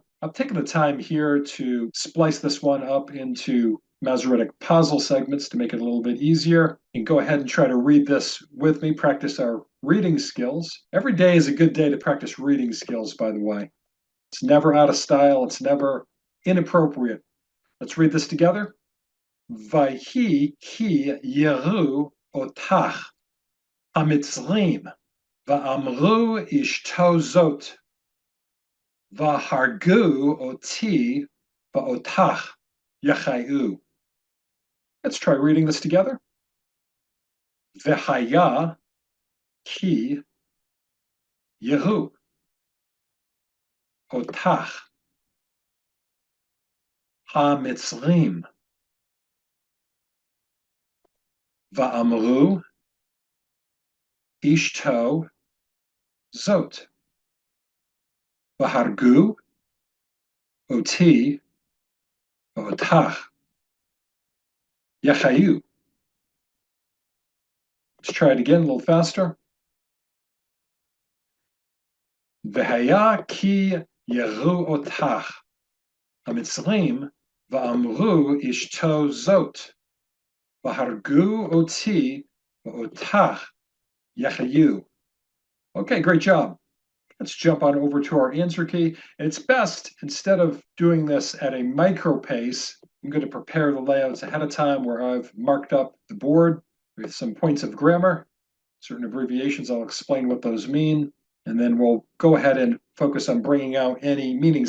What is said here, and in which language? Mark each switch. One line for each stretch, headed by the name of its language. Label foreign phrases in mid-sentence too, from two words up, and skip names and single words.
English: I've taken the time here to splice this one up into Masoretic puzzle segments to make it a little bit easier. And go ahead and try to read this with me, practice our reading skills. Every day is a good day to practice reading skills, by the way. It's never out of style, it's never inappropriate. Let's read this together.
Hebrew: ויהי כי יראו אתך המצרים ואמרו אשתו זאת והרגו אתי ואתך יחיו.
English: Let's try reading this together.
Hebrew: והיה כי יראו אתך המצרים ואמרו אשתו זאת והרגו אתי ואתך יחיו.
English: Let's try it again a little faster.
Hebrew: והיה כי יראו אתך המצרים ואמרו אשתו זאת והרגו אתי ואתך יחיו.
English: Okay, great job. Let's jump on over to our answer key. And it's best, instead of doing this at a micro pace, I'm going to prepare the layouts ahead of time where I've marked up the board with some points of grammar, certain abbreviations. I'll explain what those mean, and then we'll go ahead and focus on bringing out any meanings.